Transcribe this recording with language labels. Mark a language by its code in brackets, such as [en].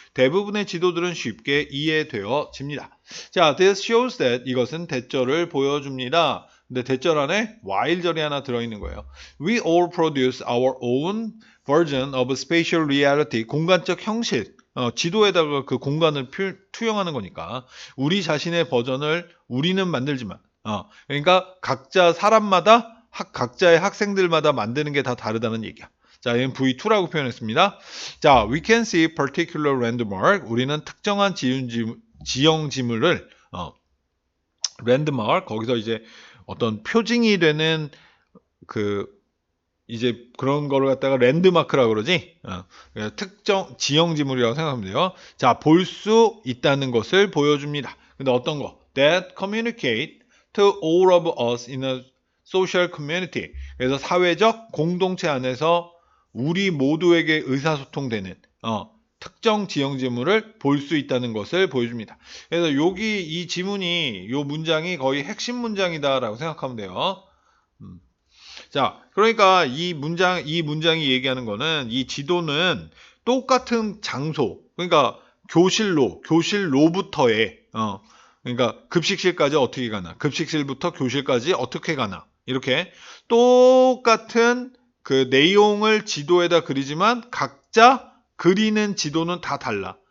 [ko] 대부분의 지도들은 쉽게 이해되어집니다. 자, [en] this shows that [ko] 이것은 대절을 보여줍니다. 근데 대절 안에 while절이 하나 들어있는 거예요. [en] We all produce our own version of spatial reality. [ko] 공간적 형식. 지도에다가 그 공간을 투영하는 거니까 우리 자신의 버전을 우리는 만들지만 그러니까 각자 사람마다 각자의 학생들마다 만드는 게 다 다르다는 얘기야. 자, 얘는 V2라고 표현했습니다. [en] 자, we can see particular landmark. [ko] 우리는 특정한 지형 지물을 landmark 거기서 이제 어떤 표징이 되는 이제 그런 거를 갖다가 랜드마크라고 그러지. 특정 지형 지물이라고 생각하면 돼요. 자, 볼 수 있다는 것을 보여줍니다. 근데 어떤 거? [en] That communicate to all of us in a social community. [ko] 그래서 사회적 공동체 안에서 우리 모두에게 의사소통되는 특정 지형 지물을 볼 수 있다는 것을 보여줍니다. 그래서 여기 이 지문이 이 문장이 거의 핵심 문장이다라고 생각하면 돼요. 자, 그러니까 이 문장이 얘기하는 거는 이 지도는 똑같은 장소, 그러니까 교실로부터의, 그러니까 급식실까지 어떻게 가나, 급식실부터 교실까지 어떻게 가나, 이렇게 똑같은 그 내용을 지도에다 그리지만 각자 그리는 지도는 다 달라.